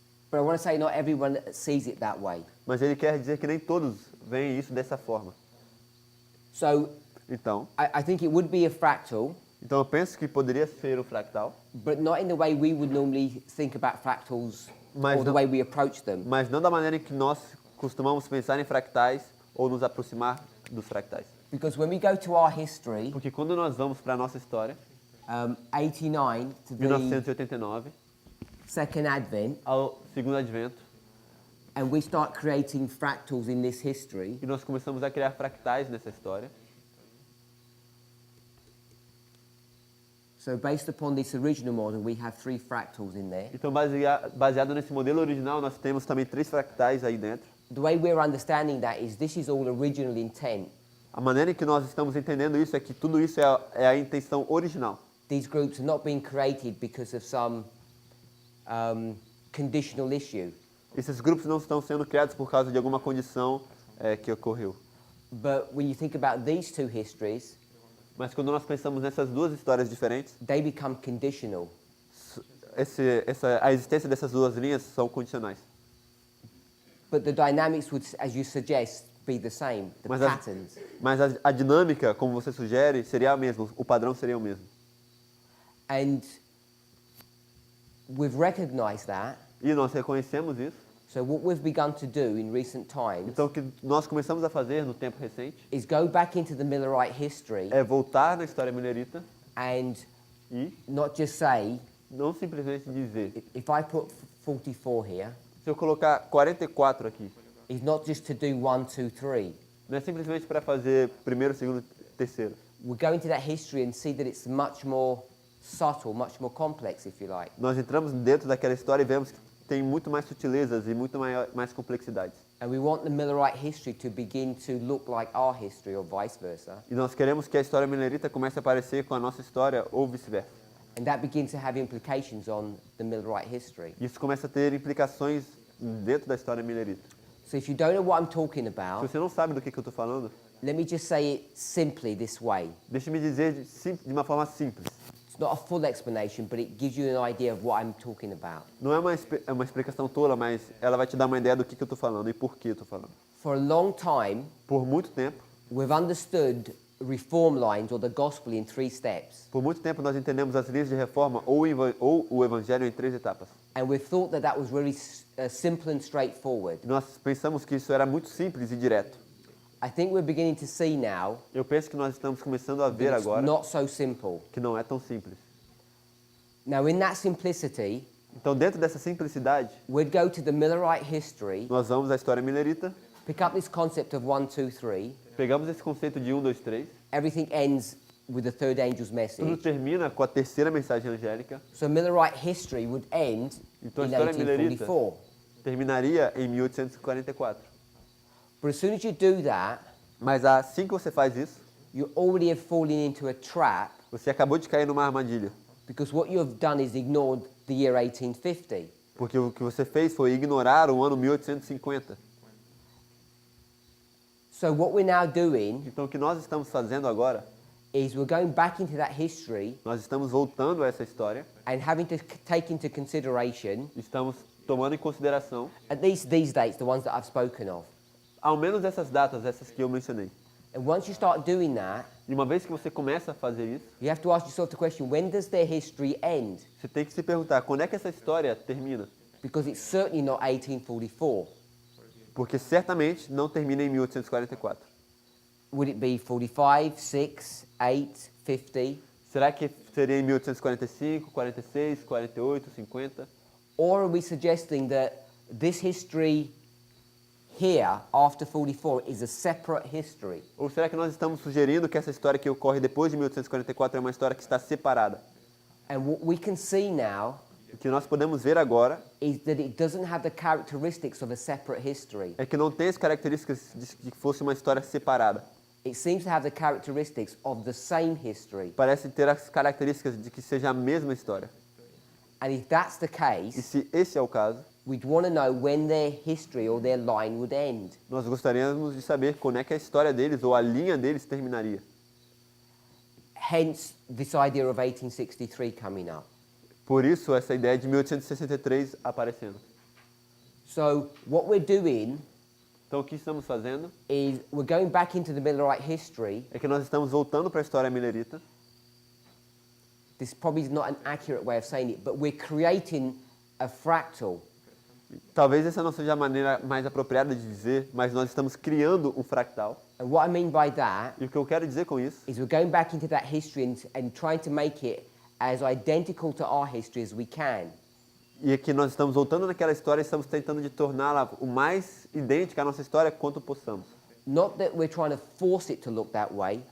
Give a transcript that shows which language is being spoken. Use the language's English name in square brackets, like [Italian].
[English] But I want to say not everyone sees it that way. [Portuguese] Mas ele quer dizer que nem todos veem isso dessa forma. [English] So [Portuguese] Então, [English] I think it would be a fractal, [Portuguese] eu penso que poderia ser um fractal, [English] but not in the way we would normally think about fractals [Portuguese] Mas [English] or the [Portuguese] não- [English] way we approach them. [Portuguese] mas não da maneira em que nós costumamos pensar em fractais ou nos aproximar dos fractais. [English] Because when we go to our history, [Portuguese] Porque quando nós vamos para a nossa história, [English] 89 to the [Portuguese] 1989, [English] second advent, [Portuguese] ao segundo advento, [English] and we start creating fractals in this history, [Portuguese] e nós começamos a criar fractais nessa história. [English] so based upon this original model, we have 3 fractals in there. [Portuguese] Então, baseado nesse modelo original, nós temos também 3 fractais aí dentro. [English] The way we're understanding that is this is all original intent. [Portuguese] A maneira em que nós estamos entendendo isso é que tudo isso é a intenção original. [English] These groups are not being created because of some conditional issue, [Portuguese] Esses grupos não estão sendo criados por causa de alguma condição que ocorreu. [English] but when you think about these 2 histories, [Portuguese] Mas quando nós pensamos nessas duas histórias diferentes, [English] they become conditional. [Portuguese] a existência dessas duas linhas são condicionais. [English] But the dynamics would, as you suggest, be the same, the [Portuguese] Mas [English] patterns. [Portuguese] a dinâmica, como você sugere, seria a mesma, o padrão seria o mesmo. [English] And we've recognized that. [Portuguese] E nós reconhecemos isso. [English] So what we've begun to do in recent times [Portuguese] Então, o que nós começamos a fazer no tempo recente [English] is go back into the Millerite history [Portuguese] é voltar na história millerita [English] and [Portuguese] e [English] not just say, [Portuguese] não simplesmente dizer, [English] if I put 44 here, [Portuguese] Se eu colocar 44 aqui, [English] is not just to do 1, 2, 3. [Portuguese] não é simplesmente para fazer primeiro, segundo, terceiro. [English] We're going to that history and see that it's much more subtle, much more complex, if you like. [Portuguese] Nós entramos dentro daquela história e vemos que tem muito mais sutilezas e muito mais complexidades. [English] And we want the Millerite history to begin to look like our history or vice versa. [Portuguese] E nós queremos que a história milerita comece a parecer com a nossa história ou vice-versa. [English] And that begins to have implications on the Millerite history. [Portuguese] Isso começa a ter implicações dentro da história milerita. [English] So if you don't know what I'm talking [Portuguese] Se [English] about, [Portuguese] você não sabe do que eu estou falando, [English] let me just say it simply this way. [Portuguese] deixe-me dizer de uma forma simples. [English] It's not a full explanation, but it gives you an idea of what I'm talking about. [Portuguese] Não é uma explicação tola, mas ela vai te dar uma ideia do que eu estou falando e por que eu estou falando. [English] For a long time, [Portuguese] Por muito tempo, [English] we've understood reform lines or the gospel in 3 steps. [Portuguese] nós entendemos as linhas de reforma ou o evangelho em 3 etapas. [English] And we've thought that that was really simple and straightforward. [Portuguese] Nós pensamos que isso era muito simples e direto. [English] I think we're beginning to see now [Portuguese] Eu penso que nós estamos começando a ver [English] that it's [Portuguese] agora [English] not so simple. [Portuguese] que não é tão simples. [English] Now, in that simplicity, [Portuguese] Então, dentro dessa simplicidade, [English] we'd go to the Millerite history, [Portuguese] nós vamos à história milerita, [English] pick up this concept of 1, 2, 3. [Portuguese] pegamos esse conceito de 1, 2, 3, [English] Everything ends with the third angel's [Portuguese] tudo [English] message. [Portuguese] termina com a terceira mensagem angélica, [English] So Millerite history would end [Portuguese] então a [English] in [Portuguese] história milerita [English] 1844. [Portuguese] terminaria em 1844. [English] But as soon as you do that, [Portuguese] Mas assim que você faz isso, [English] you already have fallen into a trap [Portuguese] você acabou de cair numa armadilha, [English] because what you have done is ignored the year 1850. [Portuguese] porque o que você fez foi ignorar o ano 1850. [English] So what we're now doing [Portuguese] Então, o que nós estamos fazendo agora, [English] is we're going back into that history [Portuguese] nós estamos voltando a essa história, [English] and having to take into consideration [Portuguese] estamos tomando em consideração, [English] at least these dates, the ones that I've spoken of. [Portuguese] ao menos essas datas, essas que eu mencionei. [English] And once you start doing that, [Portuguese] E uma vez que você começa a fazer isso, [English] you have to ask yourself the question, when does their history end? [Portuguese] você tem que se perguntar, quando é que essa história termina? [English] Because it's certainly not 1844. [Portuguese] Porque certamente não termina em 1844. [English] Would it be 45, 6, 8, 50? [Portuguese] Será que seria em 1845, 46, 48, 50? [English] Or are we suggesting that this history here, after 44, is a separate history? [Portuguese] Ou será que nós estamos sugerindo que essa história que ocorre depois de 1844 é uma história que está separada? [English] And what we can see now [Portuguese] O que nós podemos ver agora [English] is that it doesn't have the characteristics of a separate history. [Portuguese] é que não tem as características de que fosse uma história separada. [English] It seems to have the characteristics of the same history. [Portuguese] Parece ter as características de que seja a mesma história. [English] And if that's the [Portuguese] E [English] case, [Portuguese] se esse é o caso, [English] we'd want to know when their history or their line would end. [Portuguese] nós gostaríamos de saber quando é que a história deles ou a linha deles terminaria. [English] Hence, this idea of 1863 coming up. [Portuguese] Por isso, essa ideia de 1863 aparecendo. [English] So, what we're doing [Portuguese] Então, o que estamos fazendo [English] is we're going back into the Millerite history. [Portuguese] é que nós estamos voltando para a história milerita. [English] This probably is not an accurate way of saying it, but we're creating a fractal. [Portuguese] Talvez essa não seja a maneira mais apropriada de dizer, mas nós estamos criando um fractal. [English] And what I mean by that [Portuguese] E o que eu quero dizer com isso [English] is we're going back into that history and trying to make it as identical to our history as we can. [Portuguese] é que nós estamos voltando naquela história e estamos tentando de torná-la o mais idêntica à nossa história quanto possamos. [English] Not that we're trying to force it to look that way,